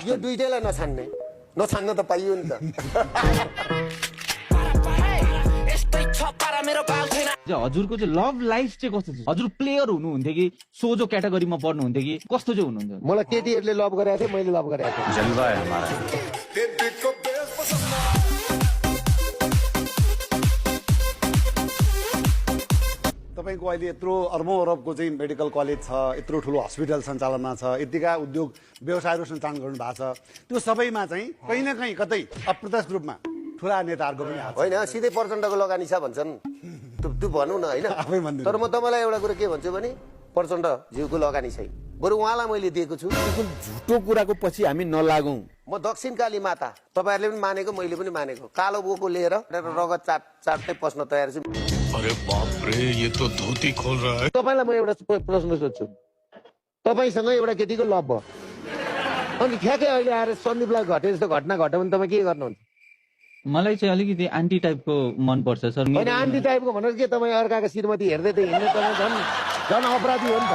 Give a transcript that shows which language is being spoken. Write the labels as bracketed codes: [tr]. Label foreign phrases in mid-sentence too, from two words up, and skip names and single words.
[ne] यो चन्द? दुइटैलाई नछान्न त पाइयो नि त। हजुरको चाहिँ [en] love life [ne] चाहिँ कस्तो छ? हजुर प्लेयर हुनुहुन्थ्यो कि सोझो क्याटेगोरीमा पर्नुहुन्थ्यो कि कस्तो चाहिँ हुनुहुन्थ्यो? मलाई केटीहरूले लभ गरेको थियो, मैले लभ गरेको थिएँ। [hi] जलवा है हमारा। [ne] तपाईँको अहिले यत्रो अर्बौं अरबको चाहिँ मेडिकल कलेज छ, यत्रो ठुलो हस्पिटल सञ्चालनमा छ, यतिका उद्योग व्यवसायहरू सञ्चालन गर्नु भएको छ। त्यो सबैमा चाहिँ कहीँ न कहीँ कतै अप्रत्यक्ष रूपमा ठुला नेताहरूको पनि हात छ। होइन, सिधै प्रचण्डको लगानी छ भन्छन्, त्यो भनौँ न होइन। तर म तपाईँलाई एउटा कुरा के भन्छु भने प्रचण्ड ज्यूको लगानी छैन, बरु उहाँलाई मैले दिएको छु। झुटो कुराको पछि हामी नलागौँ। म दक्षिण काली माता, तपाईँहरूले पनि मानेको, मैले पनि मानेको, कालो बोको लिएर रगत चाट्दै पस्न तयार छु। [hi] अरे बाप रे, ये तो धोती खोल रहा है। [ne] तपाईँलाई म एउटा प्रश्न सोध्छु, तपाईँसँग एउटा केटीको लभ भयो अनि ठ्याक्कै अहिले आएर सन्दीपलाई घटे जस्तो घटना घट्यो भने तपाईँ के गर्नुहुन्छ? मलाई चाहिँ अलिकति आन्टी टाइपको मन पर्छ सर। होइन, आन्टी टाइपको भनेर के तपाईँ अर्काको श्रीमती हेर्दै त हिँड्ने तपाईँ झन् अपराधी हो नि त।